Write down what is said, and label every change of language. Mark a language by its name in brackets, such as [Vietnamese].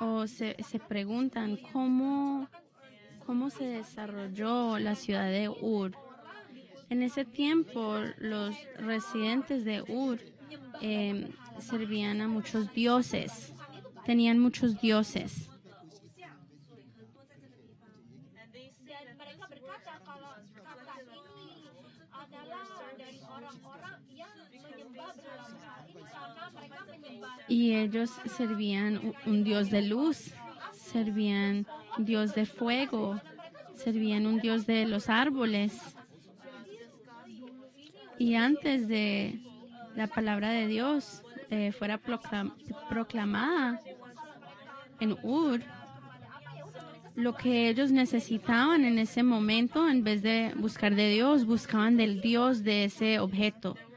[Spanish] o se preguntan cómo se desarrolló la ciudad de Ur. En ese tiempo, los residentes de Ur servían a muchos dioses, tenían muchos dioses. [Indonesian] dan mereka berkata kalau kata ini adalah dari orang-orang yang menyembah berhala ini karena mereka menyembah [Spanish] Y ellos servían un dios de luz, servían un dios de fuego, servían un dios de los árboles. Y antes de la palabra de Dios fuera proclamada en Ur, lo que ellos necesitaban en ese momento, en vez de buscar de Dios, buscaban del Dios de ese objeto.